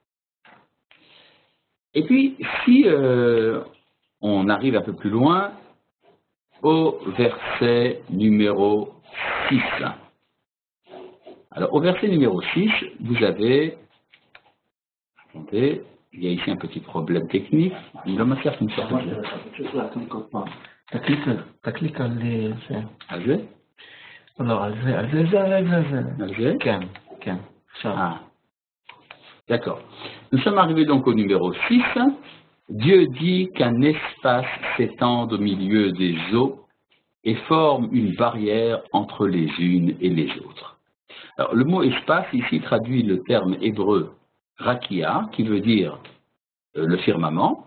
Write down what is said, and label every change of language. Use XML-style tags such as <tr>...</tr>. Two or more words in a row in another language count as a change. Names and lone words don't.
<fr>Et puis, si on arrive un peu plus loin au verset numéro 6. Alors, au verset numéro 6, vous avez... Attendez, il y a ici un petit problème technique. Il va me faire une sorte de...</fr> <he>אתה קליק על זה. על זה? לא, על זה, על זה, זה, על זה, זה. על זה? כן, כן. עכשיו.</he> <fr>Ah. D'accord. Nous sommes arrivés donc au numéro 6. Dieu dit qu'un espace s'étende au milieu des eaux et forme une barrière entre les unes et les autres. Alors, le mot espace ici traduit le terme hébreu rakia, qui veut dire le firmament.</fr>